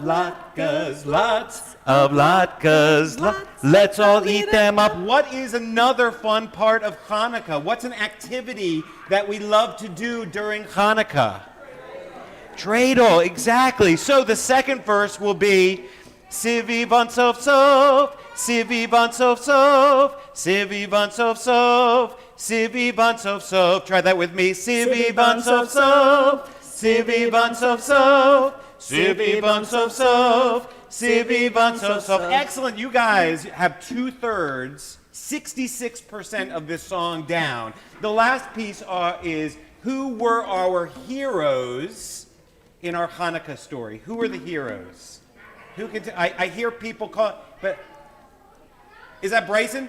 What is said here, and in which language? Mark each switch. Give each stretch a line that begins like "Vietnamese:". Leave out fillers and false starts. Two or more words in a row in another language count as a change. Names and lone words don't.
English: latkes, latkes, lots of latkes, let's all eat them up. What is another fun part of Chanukah? What's an activity that we love to do during Chanukah? Dreidel, exactly. So the second verse will be
Hebrew: סביבון סוב סוב, סביבון סוב סוב, סביבון סוב סוב, סביבון סוב סוב.
English: Try that with me.
Hebrew: סביבון סוב סוב, סביבון סוב סוב, סביבון סוב סוב, סביבון סוב סוב.
English: Excellent. You guys have 2/3, 66% of this song down. The last piece is who were our heroes in our Chanukah story? Who were the heroes? Who can? I hear people call, but is that Bryson?